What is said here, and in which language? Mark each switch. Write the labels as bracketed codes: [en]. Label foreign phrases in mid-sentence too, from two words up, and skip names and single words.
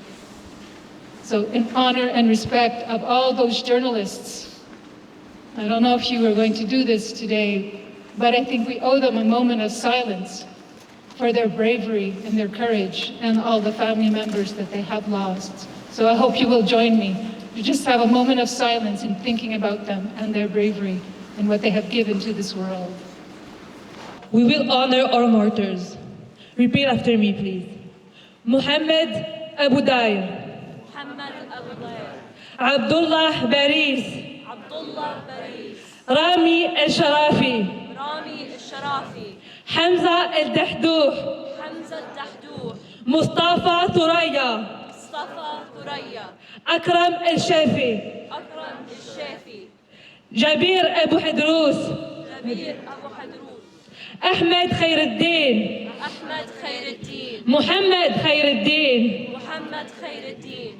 [en] So in honor and respect of all those journalists, I don't know if you are going to do this today, but I think we owe them a moment of silence for their bravery and their courage and all the family members that they have lost. So I hope you will join me to just have a moment of silence in thinking about them and their bravery and what they have given to this world. We will honor our martyrs. Repeat after me, please. Muhammad Abu Dair. Abdullah Baris. Rami El-Sharafi. Hamza El-Dahdouh. Mustafa Thuraya. وفاء ثريا أكرم الشافي أكرم الشافي جبير أبو حدروس جبير أبو حدروس أحمد خير الدين أحمد خير الدين محمد خير الدين محمد خير الدين